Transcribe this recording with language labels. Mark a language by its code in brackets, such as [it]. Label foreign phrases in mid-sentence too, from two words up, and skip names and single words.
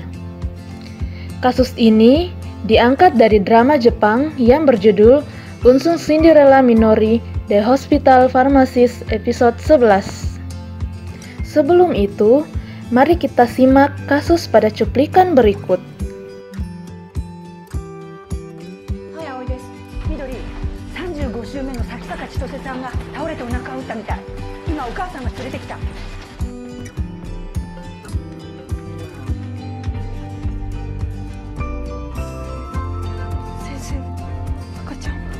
[id] Kasus ini diangkat dari drama Jepang yang berjudul Unsung Cinderella Minori The Hospital Pharmacist episode 11. Sebelum itu, mari kita simak kasus pada cuplikan berikut. [ja] Hai, Aoi desu. Midori, 35週目の崎坂千歳さんが倒れてお腹を打ったみたい。今お母さんが連れてきた。先生、赤ちゃん。